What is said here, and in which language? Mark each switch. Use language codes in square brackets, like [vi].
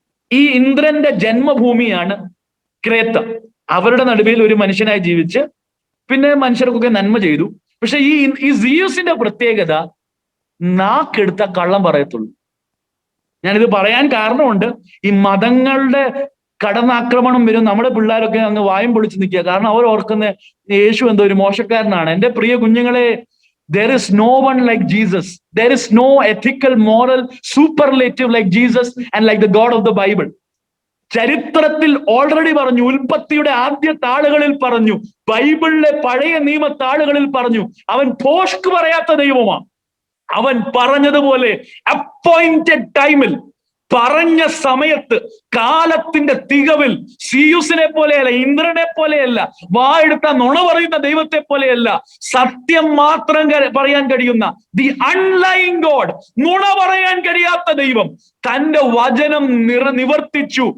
[ml] ഈ ഇന്ദ്രന്റെ ജന്മഭൂമിയാണ് ക്രേത്ത. അവരുടെ നടുവിൽ ഒരു മനുഷ്യനായി ജീവിച്ച് പിന്നെ മനുഷ്യർക്കൊക്കെ നന്മ ചെയ്തു. പക്ഷെ ഈ സിയൂസിന്റെ പ്രത്യേകത, നാക്കെടുത്ത കള്ളം പറയത്തുള്ളൂ. ഞാനിത് പറയാൻ കാരണമുണ്ട്. ഈ മതങ്ങളുടെ കടന്നാക്രമണം വരും, നമ്മുടെ പിള്ളേരൊക്കെ അങ്ങ് വായും പൊളിച്ച് നിൽക്കുക. കാരണം അവർ ഓർക്കുന്ന യേശു എന്തോ ഒരു മോശക്കാരനാണ്. എന്റെ പ്രിയ കുഞ്ഞുങ്ങളെ, [en] there is no one like Jesus. There is no ethical, moral, superlative like Jesus and like the God of the Bible. [ml] ചരിത്രത്തിൽ ഓൾറെഡി പറഞ്ഞു, ഉൽപ്പത്തിയുടെ ആദ്യ താളുകളിൽ പറഞ്ഞു, ബൈബിളിലെ പഴയ നിയമ താളുകളിൽ പറഞ്ഞു, അവൻ ഭോഷ്ക് പറയാത്ത ദൈവമാണ്. അവൻ പറഞ്ഞതുപോലെ അപ്പോയിന്റഡ് ടൈമിൽ, പറഞ്ഞ സമയത്ത്, കാലത്തിന്റെ തികവിൽ, സിയൂസിനെ പോലെയല്ല, ഇന്ദ്രനെ പോലെയല്ല, വായെടുത്ത നുണ പറയുന്ന ദൈവത്തെ പോലെയല്ല, സത്യം മാത്രം പറയാൻ കഴിയുന്ന [en] the unlying God, [ml] നുണ പറയാൻ കഴിയാത്ത ദൈവം തന്റെ വചനം നിവർത്തിച്ചു.